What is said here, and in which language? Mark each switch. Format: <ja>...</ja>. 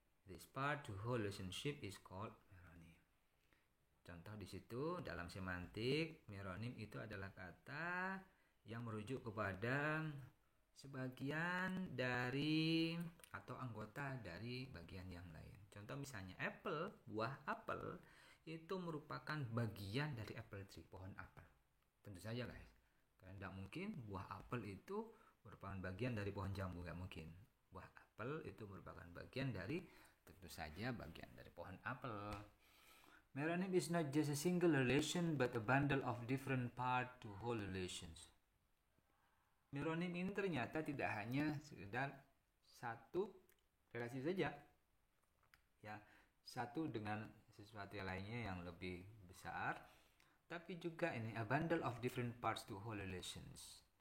<en>This part to whole relationship is called meronym.</en> <id>Contoh di situ dalam semantik, meronym itu adalah kata yang merujuk kepada sebagian dari atau anggota dari bagian yang lain. Contoh misalnya apple, buah apel itu merupakan bagian dari apple tree, pohon apel. Tentu saja guys, karena tidak mungkin buah apel itu merupakan bagian dari pohon jambu, nggak mungkin. Buah apel itu merupakan bagian dari, tentu saja bagian dari pohon apel.</id> <en>Meronym is not just a single relation but a bundle of different part to whole relations.</en> <id>Meronym ini ternyata tidak hanya sekedar satu relasi saja, ya, satu dengan sesuatu yang lainnya yang lebih besar, tapi juga ini</id> <en>a bundle of different parts to whole relations.</en>